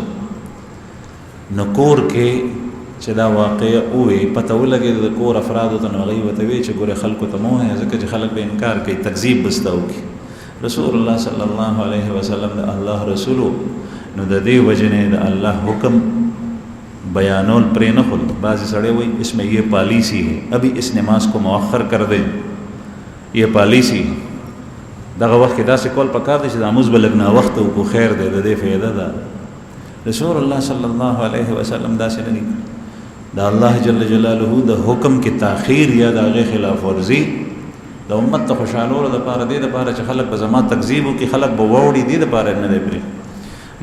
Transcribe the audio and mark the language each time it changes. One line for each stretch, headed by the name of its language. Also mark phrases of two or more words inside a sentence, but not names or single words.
Pashto: نو کور کې چې دا واقعه ووې، پته ولګېده د کور افرادو ته، نو هغوی ورته ویې چې ګورې خلکو ته مه وایه ځکه چې خلک به انکار کوي، تکذیب به ستا وکړي۔
Arabic: رسول الله صلی الله علیه وسلم
Pashto: د الله رسولو، نو د دې وجې نه د الله حکم بیانول پرې نه خود۔ بعضی سڑے
Urdu: وہی اس میں یہ پالیسی ہے، ابھی اس نماز کو مؤخر کر دیں، یہ پالیسی ہے،
Pashto: دغه وخت کې داسې کول پکار دی چې د مونځ به لږ ناوخته وکړو، خیر دی، د دې فایده ده۔
Arabic: رسول الله صلی الله علیه وسلم
Pashto: داسې نه دي، د الله
Arabic: جل جلاله
Pashto: د حکم کې تاخیر یا د هغې خلاف ورزي د امت ته خوشحالولو دپاره، دې دپاره چې خلک به زما تکذیب وکړي، خلک به واوړي، دې دپاره نه دی پرې۔